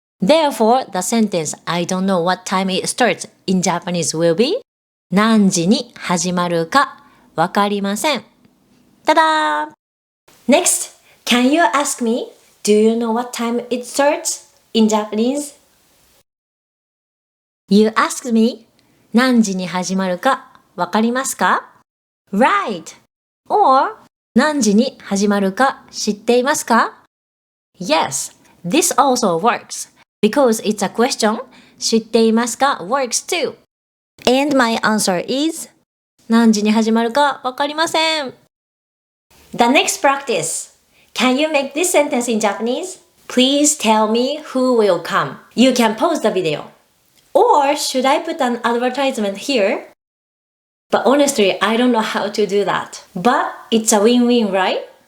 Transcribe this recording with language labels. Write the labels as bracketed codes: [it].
[en] Therefore, the sentence I don't know what time it starts in Japanese will be [ja] 何時に始まるかわかりません. [en] Ta-da! Next, can you ask me, do you know what time it starts in Japanese? You asked me, [ja] 何時に始まるかわかりますか? [en] Right! Or, [ja] 何時に始まるか知っていますか? [en] Yes, this also works. Because it's a question, [ja] 知っていますか [en] works too. And my answer is [ja] 何時に始まるかわかりません. [en] The next practice. Can you make this sentence in Japanese? Please tell me who will come. You can pause the video. Or should I put an advertisement here? But honestly, I don't know how to do that. But it's a win-win, right?